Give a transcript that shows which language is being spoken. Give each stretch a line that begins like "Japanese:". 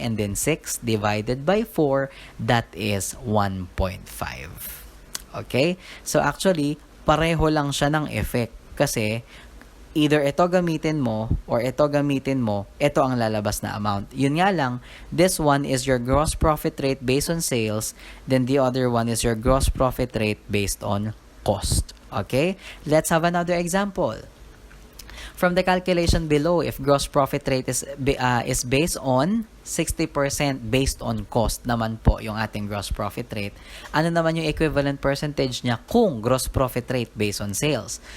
English: And then 6 divided by 4, that is 1.5.
Filipino: Okay?
English: So, actually,
Filipino: pareho lang siya ng effect. Kasi, either ito gamitin mo or ito gamitin mo, ito ang lalabas na amount. Yun nga lang,
English: this one is your gross profit rate based on sales, then the other one is your gross profit rate based on cost. Okay? Let's have another example. From the calculation below, if gross profit rate is based on 60% based on cost
Filipino: naman po yung ating
English: gross profit rate,
Filipino: ano naman yung equivalent percentage niya kung
English: gross profit rate based on sales?